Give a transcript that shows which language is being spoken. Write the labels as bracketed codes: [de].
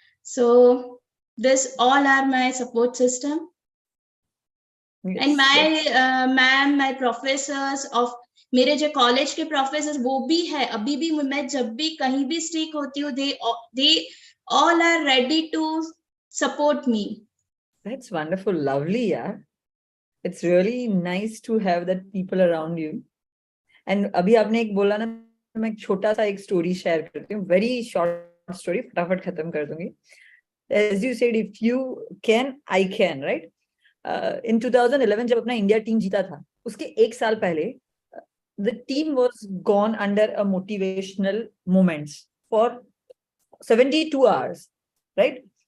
[en] So this all are my support system. Yes, And my ma'am, my professors of [hi] मेरे जो college के professor वो भी है. अभी भी मैं जब भी कहीं भी स्ट्रीक होती हूँ, [en] they all are ready to support me. That's wonderful. Lovely, yeah. It's really nice to have that people around you. [hi] And अभी आपने एक बोला ना, मैं एक छोटा सा एक स्टोरी शेयर करती हूँ. [en] Very short story, [hi] फटाफट खत्म कर दूंगी. [en] As you said, if you can, I can, right? In 2011 [hi] जब अपना इंडिया टीम जीता था, उसके एक साल पहले [en] the team was gone under a motivational moments for 72 hours, right?